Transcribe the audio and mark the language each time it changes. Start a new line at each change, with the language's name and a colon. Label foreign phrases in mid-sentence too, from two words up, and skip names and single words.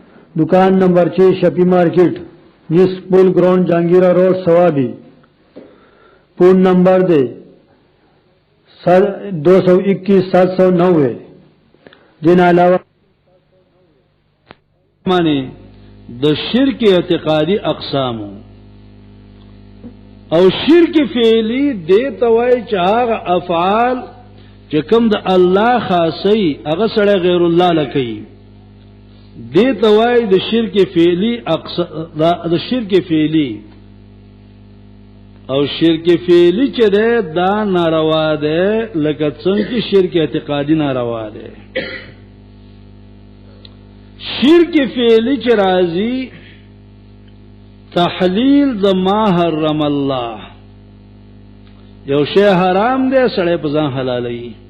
Pashto: دکان نمبر 6 شفي مارکېټ نيس پل ګراونډ جهانګيره روډ صوابۍ. فون نمبر دی 221-790. جن علاوه مانا د شرک اعتقادی اقسام او شرک فعلی دې توای چې هغه افعال چې کوم د الله خاصي هغه سره غیر الله لکې دې توای د شرک فعلی د شرک فعلی او شرک فعلی چې دا ناروا ده لکه څنګه شرک اعتقادی ناروا ده شرک فعلی چې راځي تحلیل د ما حرم الله یو شی حرام دی سړی په ځان حلالوي